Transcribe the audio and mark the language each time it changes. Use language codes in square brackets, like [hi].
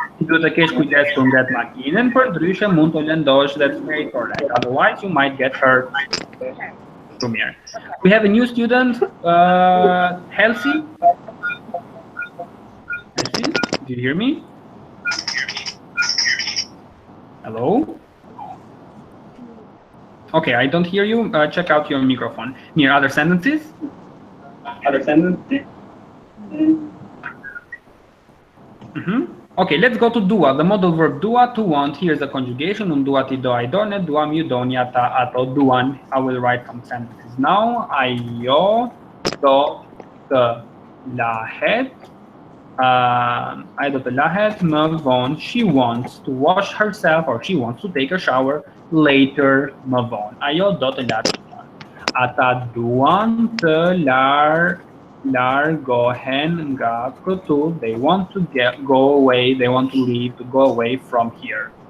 [sq] Ti duhet të kesh kujdes kur nget makinën, përndryshe mund të lëndosh. [en] That's very correct. Otherwise, you might get hurt. [sq] Shumë mirë. [en] We have a new student, Halsey. Halsey, do you hear me? Hello? Okay, I don't hear you. Check out your microphone. Near other sentences? Other sentences? Okay, let's go to dua. The modal verb dua, to want. Here's the conjugation. [sq] Dua ti do, [en] I don't. [sq] Duam ju doni ata ato duan. [en] I will write some sentences now. [sq] Ajo do të lahet. I do të lahet më vonë. [en] She wants to wash herself, or she wants to take a shower later [sq] më vonë. Ajo do të lahet më vonë. Ata duan të largohen nga këtu. [en] They want to go away. They want to leave, to go away from here.